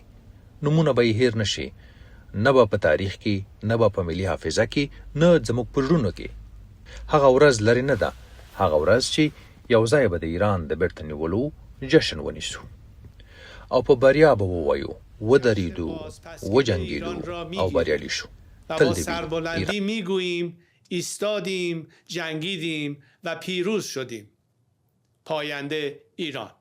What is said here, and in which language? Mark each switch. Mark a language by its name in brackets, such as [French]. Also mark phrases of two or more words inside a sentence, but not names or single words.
[Pashto] نومونه به یې هیر نشي، نه به په تاریخ کې، نه به په ملي حافظه کې، نه زموږ په زړونو کې. هغه ورځ لرې نه ده، هغه ورځ چې یو ځای به د ایران د بیرته نیولو جشن ونیسو او په بریا به ووایو ودرېدو، وجنګېدو او بریالي شو. [Persian] با سربلندی میگوییم ایستادیم، جنگیدیم و پیروز شدیم. پاینده ایران.